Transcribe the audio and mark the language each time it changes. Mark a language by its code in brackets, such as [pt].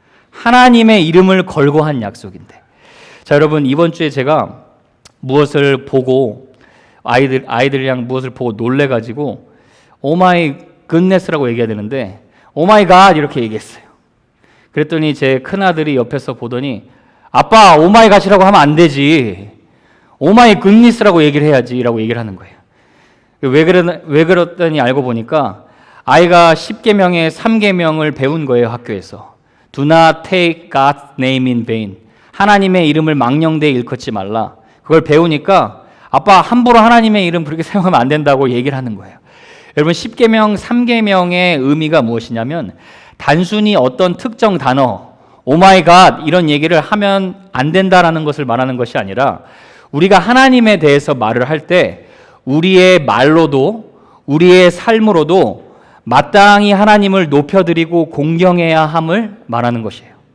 [ko] 하나님의 이름을 걸고 한 약속인데. 자, 여러분, 이번 주에 제가 무엇을 보고 아이들이랑 무엇을 보고 놀래가지고 오마이 굿네스라고 얘기해야 되는데 오마이 갓 이렇게 얘기했어요. 그랬더니 제 큰아들이 옆에서 보더니 아빠 오마이 갓이라고 하면 안 되지, 오마이 굿니스라고 얘기를 해야지 라고 얘기를 하는 거예요. 왜 그랬더니 알고 보니까 아이가 10계명의 3계명을 배운 거예요. 학교에서 [en] Do not take God's name in vain, [ko] 하나님의 이름을 망령되이 일컫지 말라. 그걸 배우니까 아빠 함부로 하나님의 이름 그렇게 사용하면 안 된다고 얘기를 하는 거예요. 여러분, 10계명 3계명의 의미가 무엇이냐면 단순히 어떤 특정 단어 오마이갓 이런 얘기를 하면 안 된다라는 것을 말하는 것이 아니라 우리가 하나님에 대해서 말을 할 때 우리의 말로도 우리의 삶으로도 마땅히 하나님을 높여드리고 공경해야 함을 말하는 것이에요.